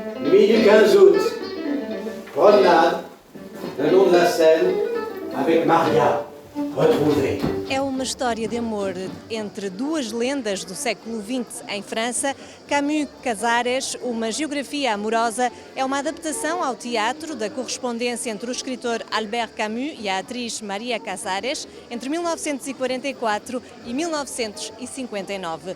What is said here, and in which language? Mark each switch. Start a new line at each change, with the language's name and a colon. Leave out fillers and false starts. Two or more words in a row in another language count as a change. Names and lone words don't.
French: Nuit du 15 août, promenade, le long de la Seine, avec Maria, retrouvée.
Portuguese: É uma história de amor entre duas lendas do século XX em França. Camus Casares, uma geografia amorosa, é uma adaptação ao teatro da correspondência entre o escritor Albert Camus e a atriz Maria Casares entre 1944 e 1959.